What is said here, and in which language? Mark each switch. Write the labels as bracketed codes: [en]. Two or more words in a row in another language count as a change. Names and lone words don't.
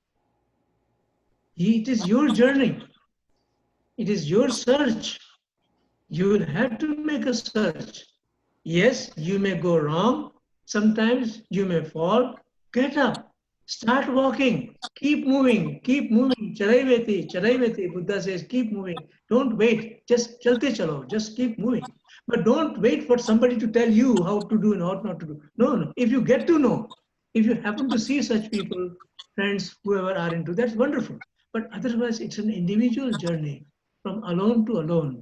[en] It is your journey. It is your search. You will have to make a search. Yes, you may go wrong. Sometimes you may fall. Get up. Start walking. Keep moving. Keep moving. [sa] चरैवेति, चरैवेति. [en] Buddha says, keep moving. Don't wait. Just [hi] चलते चलो. [en] Just keep moving. But don't wait for somebody to tell you how to do and how not to do. No. If you get to know, if you happen to see such people, friends, whoever are into, that's wonderful. But otherwise, it's an individual journey from alone to alone.